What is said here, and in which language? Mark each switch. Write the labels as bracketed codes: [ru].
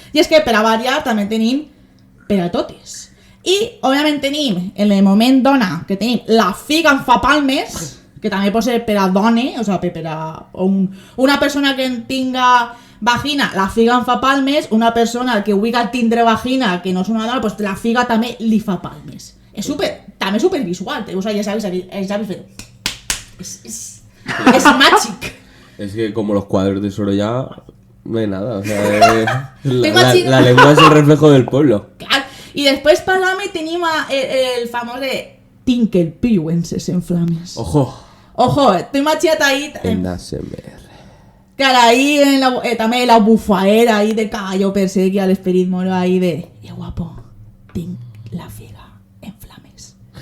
[ca] I és que per a variar també tenim per a totes. I, òbviament, tenim en el moment dona, que tenim la figa en fa palmes, que també pot ser per a dona, o sigui, per a una persona que tinga vagina, la figa en fa palmes, una persona que vulgui tindre vagina, que no és una dona, doncs la figa també li fa palmes. És també supervisual, o sigui, ja sabes fer... És màgic. [es] Es que como los cuadros de Sorolla, no hay nada, o sea, la lengua es el reflejo del pueblo. [ca] Clar, i després per l'home tenim el famós de tinc el piu en ses enflames. Ojo, t'ho imagina't ahí... En ASMR. Claro, ahí també la bufaera ahí de caballo per sequia, l'esperit moro ahí de... guapo, tinc la figa en flames.